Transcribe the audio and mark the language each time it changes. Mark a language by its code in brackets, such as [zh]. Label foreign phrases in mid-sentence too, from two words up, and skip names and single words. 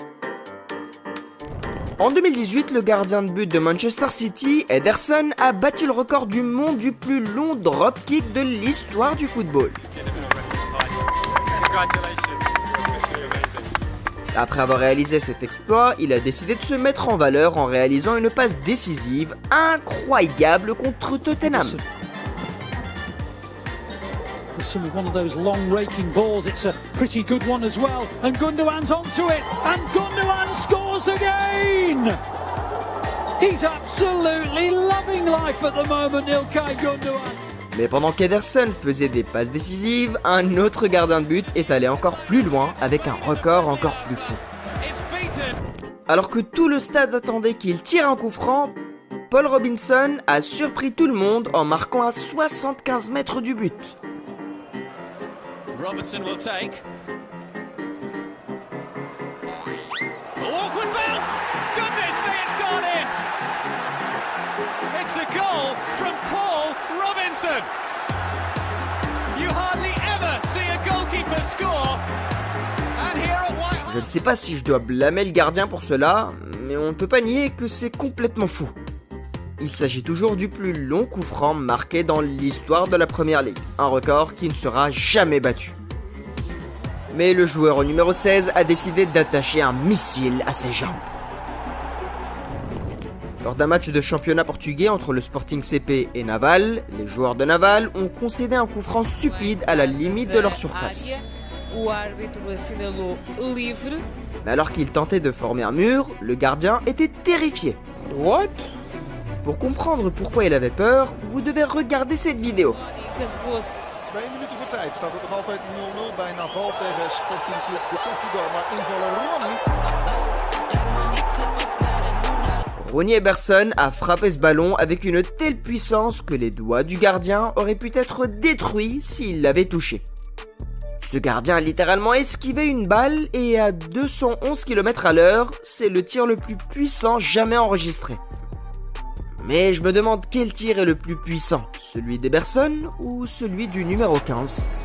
[fr] En 2018, le gardien de but de Manchester City, Ederson, a battu le record du monde du plus long dropkick de l'histoire du football. Après avoir réalisé cet exploit, il a décidé de se mettre en valeur en réalisant une passe décisive incroyable contre Tottenham. [en] One of those long raking balls, it's a pretty good one as well, and Gundogan's onto it, and Gundogan scores again! He's absolutely loving life at the moment, Ilkay Gundogan. [fr] Mais pendant qu'Ederson faisait des passes décisives, un autre gardien de but est allé encore plus loin avec un record encore plus fou. Alors que tout le stade attendait qu'il tire un coup franc, Paul Robinson a surpris tout le monde en marquant à 75 mètres du but. [en] Robertson will take. Awkward bounce! Goodness me, it's gone in! It's a goal from Paul Robinson! You hardly ever see a goalkeeper score, and here at White... [fr] Je ne sais pas si je dois blâmer le gardien pour cela, mais on ne peut pas nier que c'est complètement fou. Il s'agit toujours du plus long coup franc marqué dans l'histoire de la Premier League, un record qui ne sera jamais battu. Mais le joueur au numéro 16 a décidé d'attacher un missile à ses jambes. Lors d'un match de championnat portugais entre le Sporting CP et Naval, les joueurs de Naval ont concédé un coup franc stupide à la limite de leur surface. Mais alors qu'il tentait de former un mur, le gardien était terrifié. [en] What? [fr] Pour comprendre pourquoi il avait peur, vous devez regarder cette vidéo. [nl] 2 minuten voor tijd staat het nog altijd 0-0 bij Naval tegen Sporting Club de Portugal. Maar invaller Ronnie. [fr] Ronnie Eberson a frappé ce ballon avec une telle puissance que les doigts du gardien auraient pu être détruits s'il l'avait touché. Ce gardien a littéralement esquivé une balle et à 211 km/h, c'est le tir le plus puissant jamais enregistré. Mais je me demande quel tir est le plus puissant, celui d'Eberson ou celui du numéro 15.